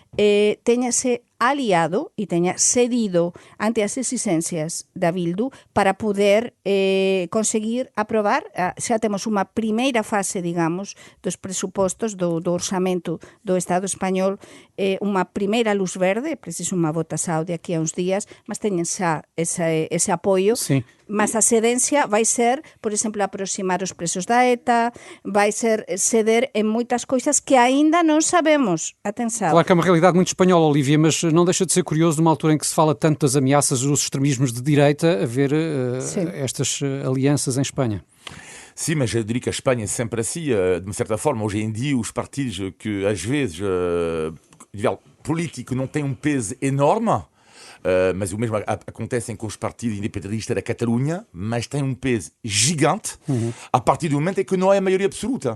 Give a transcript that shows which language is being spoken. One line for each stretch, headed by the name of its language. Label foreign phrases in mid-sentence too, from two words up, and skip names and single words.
Galician: teñase aliado e teña cedido ante as exigencias da Bildu para poder conseguir aprobar, xa temos unha primeira fase, digamos, dos presupostos do orçamento do Estado español, unha primeira luz verde, preciso unha votación de aquí a uns días, mas teñen xa ese apoio.
Portuguese: Sim.
Galician: Mas a cedencia vai ser, por exemplo, aproximar os presos da ETA, vai ser ceder en moitas coisas que aínda non sabemos.
Portuguese: Atenção. Claro que é uma realidade muito espanhola, Olívia, mas não deixa de ser curioso numa altura em que se fala tanto das ameaças dos extremismos de direita, haver estas alianças em Espanha. Sim, mas eu diria que a Espanha é sempre assim, de uma certa forma. Hoje em dia, os partidos que às vezes, nível político, não têm um peso enorme, mas o mesmo acontece com os partidos independentistas da Catalunha, mas tem um peso gigante a partir do momento em que não é a maioria absoluta.